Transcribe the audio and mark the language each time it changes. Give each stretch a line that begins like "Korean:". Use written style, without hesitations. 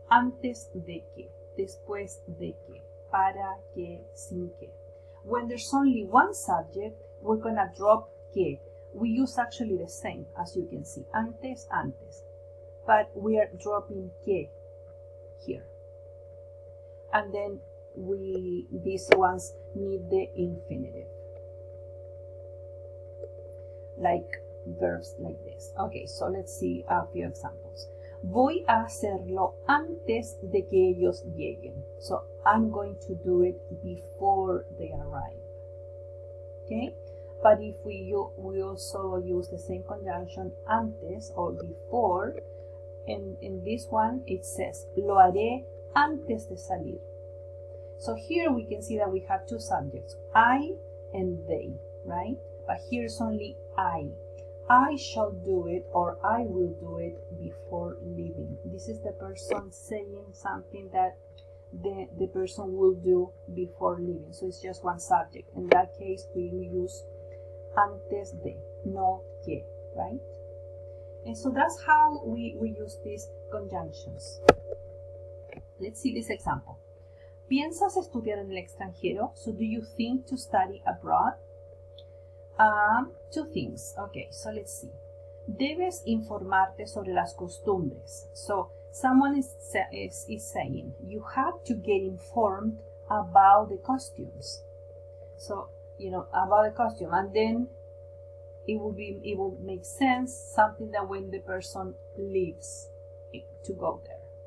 Spanish: Antes de que, después de que, para que, sin que.
English: When there's only one subject, we're going to drop que. We use actually the same, as you can see. Antes, antes. But we are dropping que here. And then these ones need the infinitive. Like verbs like this. Okay, so let's see a few examples.
Spanish: Voy a hacerlo antes de que ellos lleguen.
English: So I'm going to do it before they arrive. Okay? But if we also use the same conjunction antes or before, and in this one it says
Spanish: lo haré antes de salir.
English: So here we can see that we have two subjects, I and they, right? But here's only I. I shall do it or I will do it before leaving. This is the person saying something that the person will do before leaving. So it's just one subject. In that case, we use antes de, no que, right? And so that's how we use these conjunctions. Let's see this example.
Spanish: ¿Piensas estudiar en el extranjero?
English: So do you think to study abroad? Two things. Okay, so let's see.
Spanish: Debes informarte sobre las costumbres.
English: So someone is saying you have to get informed about the costumes. So, about the costume, and then it will make sense, something that when the person leaves to go there.